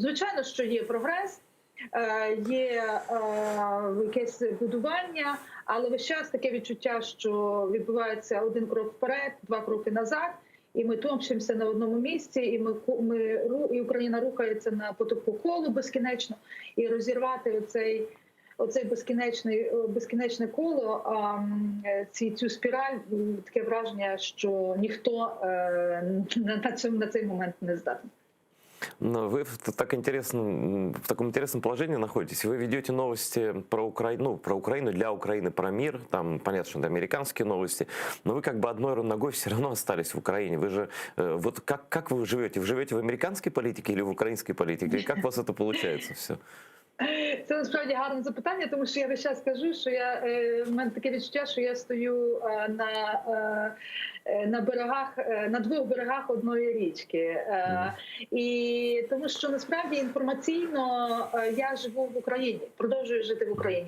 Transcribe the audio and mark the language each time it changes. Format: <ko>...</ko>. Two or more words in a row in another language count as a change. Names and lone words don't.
<uk>Звичайно, що є прогрес, є якесь будування, але весь час таке відчуття, що відбувається один крок вперед, два кроки назад, і ми топчемося на одному місці, і Україна рухається по колу безкінечно, і розірвати оцей безкінечне коло, цю спіраль, таке враження, що ніхто на цей момент не здатний.</uk> <ru>Но вы в таком интересном положении находитесь. Вы ведете новости про Украину, для Украины, про мир. Там понятно, что это американские новости. Но вы как бы одной ногой все равно остались в Украине. Вы же вот как вы живете? Вы живете в американской политике или в украинской политике? И как у вас это получается все?</ru> <uk>Це насправді гарне запитання, тому що я весь час кажу, що в мене таке відчуття, що я стою на двох берегах одної річки. І тому що насправді інформаційно я живу в Україні, продовжую жити в Україні.</uk>